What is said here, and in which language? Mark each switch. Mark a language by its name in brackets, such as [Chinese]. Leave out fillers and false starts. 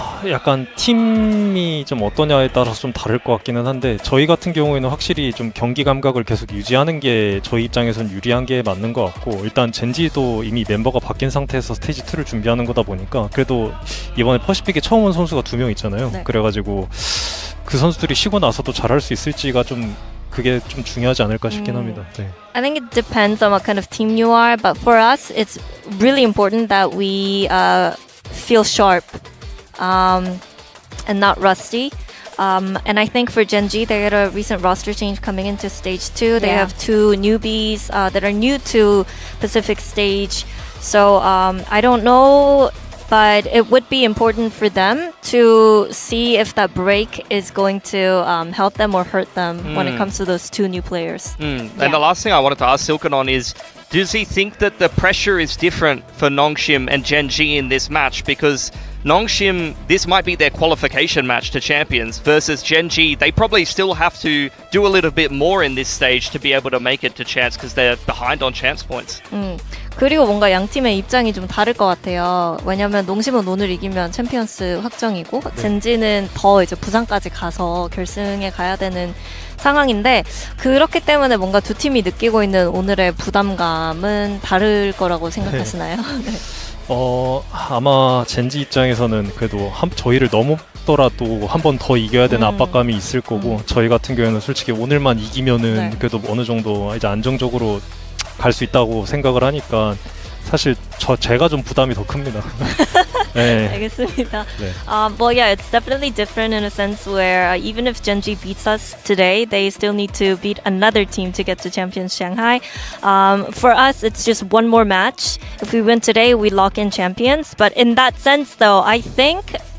[Korean] 약간 팀이 좀 어떠냐에 따라서 좀 다를 것 같기는 한데 저희 같은 경우에는 확실히 좀 경기 감각을 계속 유지하는 게 저희 입장에서는 유리한 게 맞는 것 같고, 일단 젠지도 이미 멤버가 바뀐 상태에서 스테이지 2를 준비하는 거다 보니까 그래도 이번에 퍼시픽에 처음 온 선수가 2명 있잖아요. 네. 그래가지고 그 선수들이 쉬고 나서도 잘할 수 있을지가 좀 그게 좀 중요하지 않을까 싶긴 합니다. 네. [English] I think it depends on what kind of team you are, but for us it's really important that we feel sharp and not rusty. And I think for Genji, they had a recent roster change coming into stage 2. They Yeah. have 2 newbies that are new to Pacific stage. So I don't know, but it would be important for them to see if that break is going to help them or hurt them when it comes to those 2 new players. And the last thing I wanted to ask Silkanon is, does he think that the pressure is different for Nongshim and Genji in this match? Because Nongshim, this might be their qualification match to champions, versus Genji, they probably still have to do a little bit more in this stage to be able to make it to champs because they're behind on champs points. [Korean] 그리고 뭔가 양 팀의 입장이 좀 다를 것 같아요. 왜냐면 농심은 오늘 이기면 챔피언스 확정이고 젠지는 더 이제 부산까지 가서 결승에 가야 되는 상황인데 그렇기 때문에 뭔가 두 팀이 느끼고 있는 오늘의 부담감은 다를 거라고 생각하시나요? 네. 아마 젠지 입장에서는 그래도 저희를 넘더라도 한 번 더 이겨야 되는 압박감이 있을 거고 저희 같은 경우에는 솔직히 오늘만 이기면은 네. 그래도 어느 정도 이제 안정적으로 갈 수 있다고 생각을 하니까 사실 제가 좀 부담이 더 큽니다. 네. 알겠습니다. 네. [English] Well, yeah, it's definitely different in a sense where even if Genji beats us today, they still need to beat another team to get to Champions Shanghai. For us, it's just one more match. If we win today, we lock in champions. But in that sense, though, I think